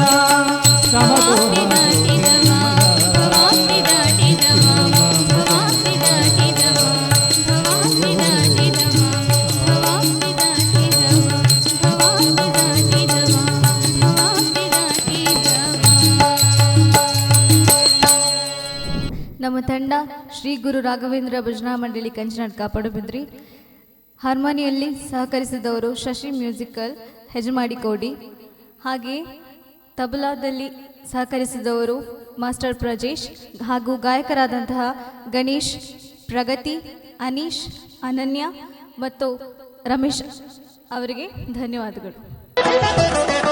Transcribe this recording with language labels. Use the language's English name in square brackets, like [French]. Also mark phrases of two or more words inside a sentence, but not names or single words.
[Kannada] ಭವ ಬಿದಾಡಿದವ ಭವ ಬಿದಾಡಿದವ ಭವ ಬಿದಾಡಿದವ ಭವ ಬಿದಾಡಿದವ ಭವ ಬಿದಾಡಿದವ ಭವ ಬಿದಾಡಿದವ ಭವ ಬಿದಾಡಿದವ. ನಮ್ಮ ತಂಡ ಶ್ರೀ ಗುರು ರಾಘವೇಂದ್ರ ಭಜನಾ ಮಂಡಳಿ ಕಂಚನಾಡ್ ಕಾಪಾಡುಬಿದ್ರಿ. ಹಾರ್ಮೋನಿಯಲ್ಲಿ ಸಹಕರಿಸಿದವರು ಶಶಿ ಮ್ಯೂಸಿಕಲ್ ಹೆಜಮಾಡಿ ಕೋಡಿ. ಹಾಗೆ ತಬಲಾದಲ್ಲಿ ಸಹಕರಿಸಿದವರು ಮಾಸ್ಟರ್ ಪ್ರಜೇಶ್ ಹಾಗೂ ಗಾಯಕರಾದಂತಹ ಗಣೇಶ್, ಪ್ರಗತಿ, ಅನೀಶ್, ಅನನ್ಯ ಮತ್ತು ರಮೇಶ್ ಅವರಿಗೆ ಧನ್ಯವಾದಗಳು.